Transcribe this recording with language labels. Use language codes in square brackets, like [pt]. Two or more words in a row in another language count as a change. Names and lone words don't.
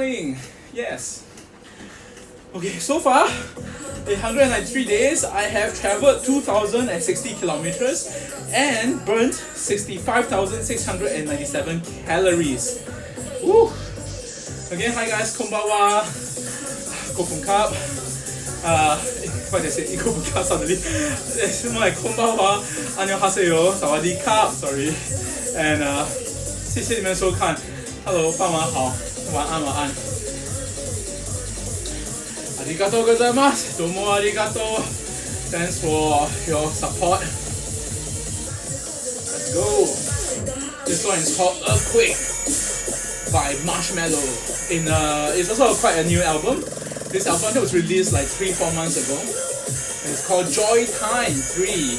[en] Bake tomorrow morning, yes. Okay, so far, in 193 days, I have traveled 2,060 kilometers and burnt 65,697 calories. Woo! Again, hi guys, konbanwa, Kopun Cup. Why did I say Kopun Cup suddenly? It's more like konbanwa, annyeonghaseyo, sawadee-cup, sorry. [zh] And 谢谢你们收看 ，Hello， 傍晚好，晚安晚安。 [ja] ありがとうございます。どうもありがとう。 [en] Thanks for your support. Let's go. This one is called Earthquake by Marshmello. It's also quite a new album. This album was released like 3-4 months ago. And it's called Joy Time 3.